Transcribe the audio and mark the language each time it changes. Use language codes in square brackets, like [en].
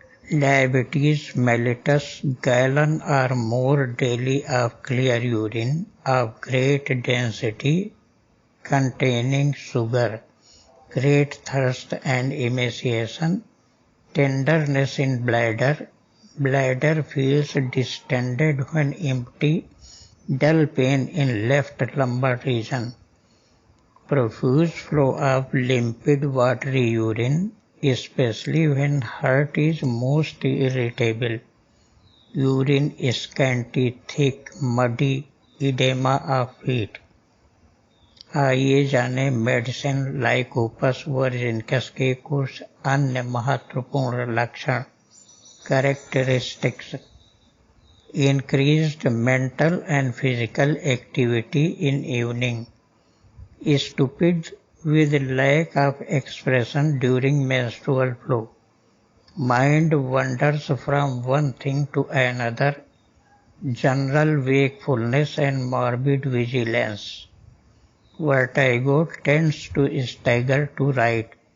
[en] Diabetes mellitus, gallon or more daily of clear urine of great density containing sugar, great thirst and emaciation, tenderness in bladder, bladder feels distended when empty, dull pain in left lumbar region, profuse flow of limpid watery urine, especially when heart is most irritable, urine scanty, thick, muddy, edema of feet. [hi] आइए जाने medicine लाइकोपस वर्जिनिकस के कुछ अन्य महत्वपूर्ण लक्षण। [en] Characteristics: increased mental and physical activity in evening, stupid with lack of expression during menstrual flow, mind wanders from one thing to another, general wakefulness and morbid vigilance, vertigo tends to stagger to right,